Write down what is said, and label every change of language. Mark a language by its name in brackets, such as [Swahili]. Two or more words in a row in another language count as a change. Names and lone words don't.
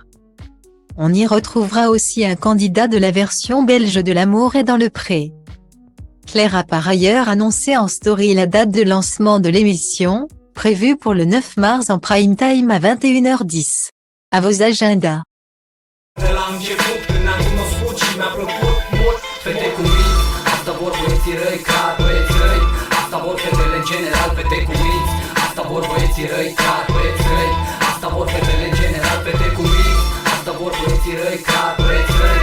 [French] On y retrouvera aussi un candidat de la version belge de L'amour est dans le pré. Claire a par ailleurs annoncé en story la date de lancement de l'émission, prévue pour le 9 mars en prime time à 21h10. À vos agendas. [Romanian] Asta vor băieții răi, clar băieți răi. Asta vor fetele în general, fete cu minți. Asta vor băieții răi, clar băieți răi. Asta vor fetele în general, fete cu minți. Asta vor băieții răi, clar băieți răi.